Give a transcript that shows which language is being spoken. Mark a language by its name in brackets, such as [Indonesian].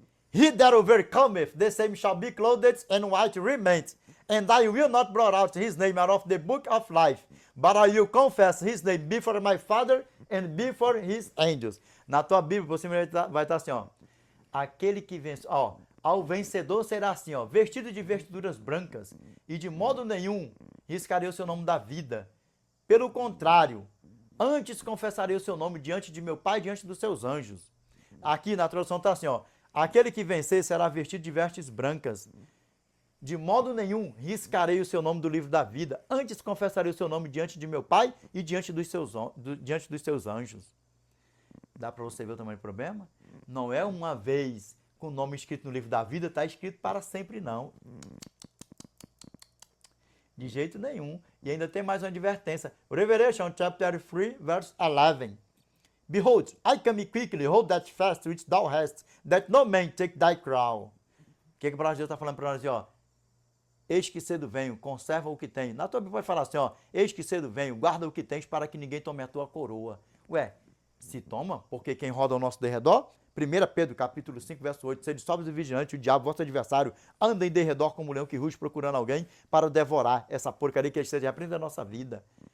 [English] He that overcometh, the same shall be clothed in white raiment, and I will not blot out his name out of the book of life, but I will confess his name before my Father and before his angels. [Portuguese] Na tua Bíblia, você vai estar assim, ó. Aquele que vence, ó, ao vencedor será assim, ó, vestido de vestiduras brancas, e de modo nenhum riscarei o seu nome da vida. Pelo contrário, antes confessarei o seu nome diante de meu Pai e diante dos seus anjos. Aqui na tradução está assim, ó, aquele que vencer será vestido de vestes brancas. De modo nenhum riscarei o seu nome do livro da vida, antes confessarei o seu nome diante de meu Pai e diante dos seus anjos. Dá para você ver o tamanho do problema? Não é uma vez com o nome escrito no livro da vida, está escrito para sempre, não. De jeito nenhum. E ainda tem mais uma advertência. [English] Revelation chapter 3, verse 11. Behold, I come quickly, hold that fast which thou hast, that no man take thy crown. [Portuguese] O que o palavra de Deus está falando para nós, ó? Eis que cedo venho, conserva o que tem. Na tua Bíblia vai falar assim, ó, eis que cedo venho, guarda o que tens para que ninguém tome a tua coroa. Ué, se toma, porque quem roda ao nosso derredor? 1 Pedro, capítulo 5, verso 8, sede sóbrios e vigilantes, o diabo, vosso adversário, anda em derredor como um leão que ruge procurando alguém para devorar essa porcaria que esteja aprendendo a nossa vida.